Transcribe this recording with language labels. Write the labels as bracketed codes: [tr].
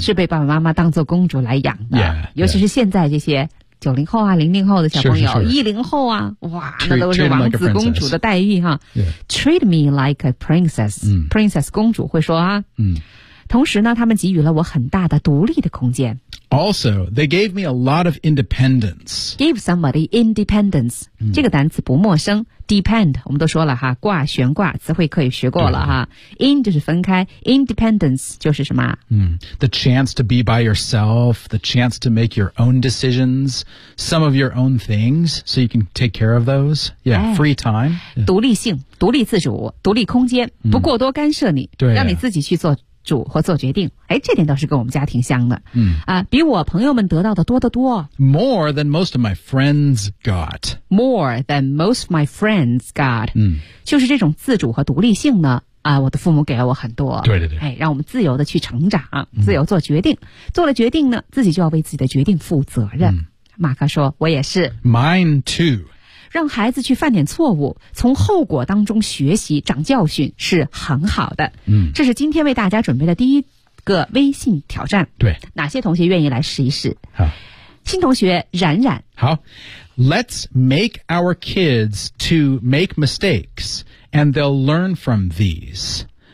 [zh] 是被爸爸妈妈当做公主来养的 [en] yeah, yeah. [zh] 尤其是现在这些90后啊零零后的小朋友一零后啊哇那都是王子公主的待遇哈、 [en] yeah. Treat me like a princess、嗯、 [zh] princess 公主会说啊、嗯、同时呢他们给予了我很大的独立的空间 [en] Also, they gave me a lot of independence. Give somebody independence.、嗯、 [zh] 这个单词不陌生。Depend, 我们都说了哈，挂悬挂，词汇可以学过了哈。 In 就是分开 ,independence 就是什么、 [en] 嗯、The chance to be by yourself, the chance to make your own decisions, some of your own things, so you can take care of those. Yeah,、哎、 free time. [zh] 独立性、yeah. 独立自主独立空间不过多干涉你、嗯、对、啊、让你自己去做。主或做决定，哎，这点倒是跟我们家挺像的。嗯啊，比我朋友们得到的多得多。 [en] More than most of my friends got. More than most of my friends got. 嗯， [zh] 就是这种自主和独立性呢，啊，我的父母给了我很多。对对对。哎，让我们自由的去成长，自由做决定、嗯，做了决定呢，自己就要为自己的决定负责任。嗯、马克说，我也是。 [en] Mine too. [zh] 让孩子去犯点错误，从后果当中学习，长教训是很好的。嗯，这是今天为大家准备的第一个微信挑战。对，哪些同学愿意来试一试？好，新同学冉冉。 [en] 好 ，Let's make our kids to make mistakes, and they'll learn from these.